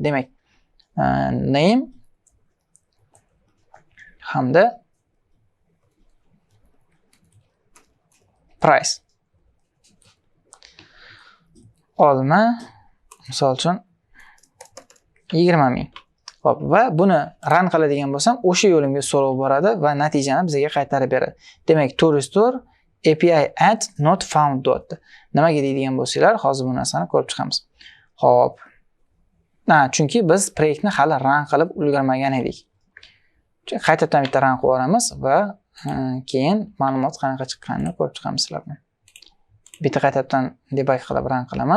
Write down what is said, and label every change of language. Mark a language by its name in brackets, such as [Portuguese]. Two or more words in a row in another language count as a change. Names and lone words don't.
[Uzbek] Demak, name hamda price. Olma, misol uchun 20 ming. Xo'p, va buni run qiladigan bo'lsam, o'sha yo'limga so'rab boradi va natijani bizga qaytarib beradi. Demak, to restore API add not found dot. Nimaga deydigan bo'lsanglar, hozir bu narsani ko'rib chiqamiz. Xo'p. Chunki biz proyektni hali run qilib ulgurmagan edik. Qaytadan bitta run qilib olamiz va keyin ma'lumot qanaqa chiqqanini ko'rib chiqamiz sizlar bilan. Bitta qaytadan debug qilib run qilaman.